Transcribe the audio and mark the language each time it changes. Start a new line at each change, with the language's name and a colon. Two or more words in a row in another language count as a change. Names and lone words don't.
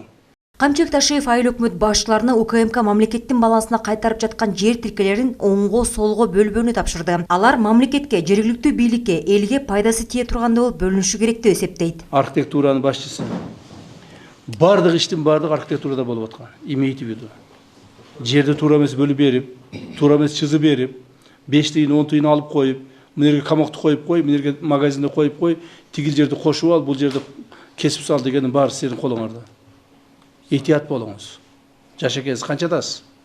Kyrgyz: Камчыбек Ташиев айыл өкмөт башчыларына УКМК мамлекеттин балансына кайтарып жаткан жер тилкелерин оңго солго бөлбөөнү тапшырды. Алар мамлекетке, жергиликтүү бийликке, элге пайдасы тие тургандай болуп бөлүнүшү керек деп эсептейт. Архитектуранын башчысы бардык иштин бардыгы архитектурада болуп аткан.
Russian: Имейте в виду.
Kyrgyz: Жерди туура эмес бөлүп берип, туура эмес чызып берип, 5 тыйын 10 тыйын алып коюп, мынерге камакты коюп кой, мынерге магазинди коюп кой, тигил жерди кошуп ал, бул жерди кесип сал дегенин баары сиздин колуңарда. Эhtiyat болуңуз. Жаш экенсиз, канчадасыз?